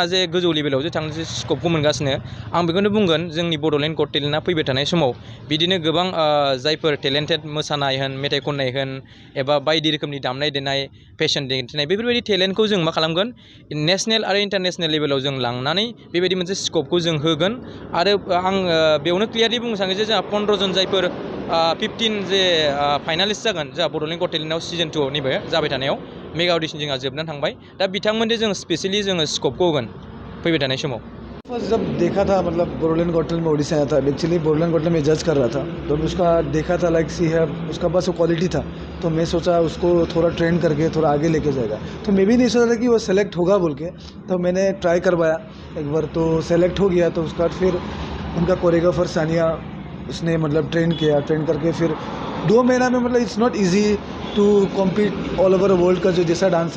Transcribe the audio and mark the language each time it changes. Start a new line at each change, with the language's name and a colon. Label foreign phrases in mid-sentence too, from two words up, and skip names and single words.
Bodo: जे गोजौ लेभेलाव जे थांनो स्कपखौ मोनगासिनो आं बेखौनो बुंगोन जोंनि बड'लेण्ड गट टेलेन्टआ फैबाय थानाय समाव बिदिनो गोबां जायफोर टेलेन्टेड मोसानाय होन मेथाइ खननाय होन एबा बायदि रोखोमनि दामनाय देनाय फेशन दिन्थिनाय बेफोरबायदि टेलेन्टखौ जों मा खालामगोन नेशनेल आरो इन्टारनेशनेल लेभेलाव जों लांनानै बेबायदि मोनसे स्कपखौ जों होगोन आरो आं बेयावनो क्लियारलि बुंनो सानो जे जोंहा 15 जन जायफोर 15 जे फाइनालिस्ट जागोन जोंहा बड'लेण्ड गट टेलेन्टआव सिजन 2 निबो जाबाय थानायाव
English: mega audition
Bodo: जोंहा जोबनानै थांबाय दा बिथांमोननो जों स्पेसियली जोङो स्कपखौ होगोन फैबाय थानाय समाव
Hindi: जब देखा था मतलब बडोलैंड गॉटल में ऑडिशन आया था एक्चुअली बडोलैंड गॉटल में जज कर रहा था तो उसका देखा था लाइक सी है उसका पास वो क्वालिटी था तो मैं सोचा उसको थोड़ा ट्रेन करके थोड़ा आगे लेके जाएगा तो मैं भी नहीं सोचा था कि वो सेलेक्ट होगा बोल के तो मैंने ट्राई करवाया एक बार तो सेलेक्ट हो गया तो उसके बाद फिर उनका कोरियोग्राफर सानिया उसने मतलब ट्रेन किया ट्रेन करके फिर 2 महीना में मतलब
English: it's not easy to compete all over world
Hindi: का जो जैसा डांसर